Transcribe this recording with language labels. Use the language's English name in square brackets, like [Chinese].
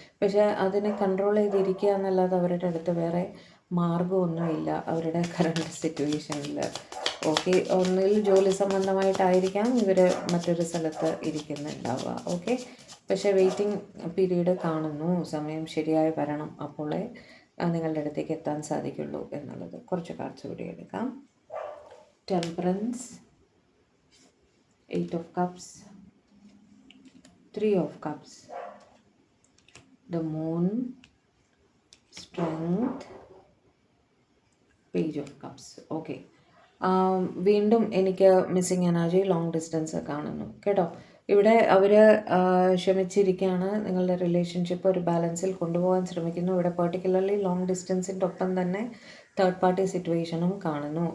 [Malayalam] പക്ഷേ അതിനെ കൺട്രോൾ ചെയ്തിരിക്കുക എന്നല്ലാതെ അവരുടെ അടുത്ത് വേറെ മാർഗമൊന്നുമില്ല അവരുടെ കറണ്ട് സിറ്റുവേഷനിൽ. ഓക്കെ, ഒന്നിൽ ജോലി സംബന്ധമായിട്ടായിരിക്കാം ഇവർ മറ്റൊരു സ്ഥലത്ത് ഇരിക്കുന്നുണ്ടാവുക. ഓക്കെ, പക്ഷേ വെയിറ്റിംഗ് പീരീഡ് കാണുന്നു. സമയം ശരിയായി വരണം, അപ്പോളേ നിങ്ങളുടെ അടുത്തേക്ക് എത്താൻ സാധിക്കുള്ളൂ എന്നുള്ളത്. കുറച്ച് കാർഡ്സ് കൂടി എടുക്കാം. [English] Temperance, 8 of cups, 3 of cups, the moon, strength, page of cups. [Malayalam] Okay, വീണ്ടും എനിക്ക് മിസ്സിങ് എനർജി ലോങ് ഡിസ്റ്റൻസ് കാണുന്നു കേട്ടോ. ഇവിടെ അവർ ക്ഷമിച്ചിരിക്കുകയാണ്, നിങ്ങളുടെ റിലേഷൻഷിപ്പ് ഒരു ബാലൻസിൽ കൊണ്ടുപോകാൻ ശ്രമിക്കുന്നു. ഇവിടെ പെർട്ടിക്കുലർലി ലോങ് ഡിസ്റ്റൻസിൻ്റെ ഒപ്പം തന്നെ തേർഡ് പാർട്ടി സിറ്റുവേഷനും കാണുന്നു.